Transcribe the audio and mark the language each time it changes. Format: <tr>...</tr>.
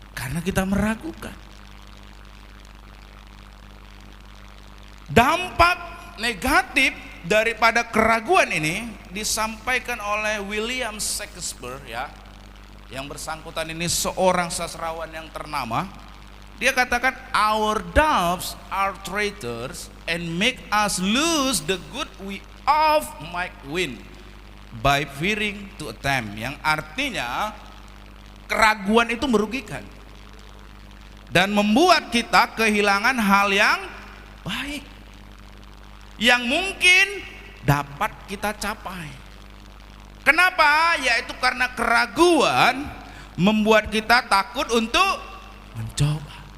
<id>Karena kita meragukan. Dampak negatif daripada keraguan ini disampaikan oleh William Shakespeare, ya. Yang bersangkutan ini seorang sastrawan yang ternama. Dia katakan,</id> <en>our doubts are traitors and make us lose the good we of might win by fearing to attempt.</en> <id>Yang artinya keraguan itu merugikan dan membuat kita kehilangan hal yang baik yang mungkin dapat kita capai. Kenapa? Yaitu karena keraguan membuat kita takut untuk mencoba.</id>